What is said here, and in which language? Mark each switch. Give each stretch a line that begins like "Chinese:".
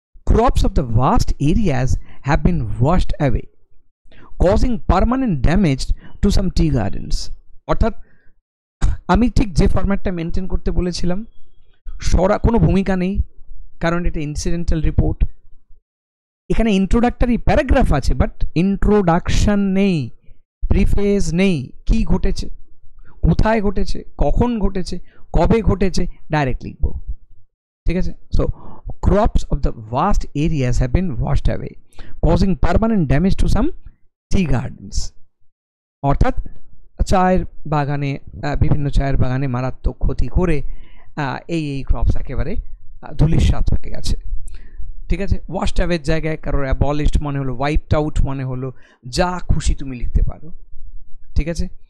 English: Crops of the vast areas have been washed away, causing permanent damage to some tea gardens.
Bangla: অর্থাৎ আমি ঠিক যে ফরম্যাটটা maintain করতে বলেছিলাম, কোনো ভূমিকা নেই, কারণ এটা ইনসিডেন্টাল রিপোর্ট। এখানে ইন্ট্রোডাক্টরি প্যারাগ্রাফ আছে, বাট ইন্ট্রোডাকশন নেই, প্রিফেস নেই, কি ঘটেছে, কোথায় ঘটেছে, কখন ঘটেছে, কবে ঘটেছে, ডাইরেক্ট লিখবো। ঠিক আছে?
English: So crops of the vast areas have been washed away, causing permanent damage to some tea gardens.
Bangla: অর্থাৎ চায়ের বাগানে, বিভিন্ন চায়ের বাগানে মারাত্মক ক্ষতি করে এই ক্রপস একেবারে ধুলিস্যাৎ হয়ে গেছে। ঠিক আছে? ওয়াশড অ্যাওয়ের জায়গায় কারোর অ্যাবলিশড মানে হলো ওয়াইপড আউট, মানে হলো যা খুশি তুমি লিখতে পারো। ঠিক আছে?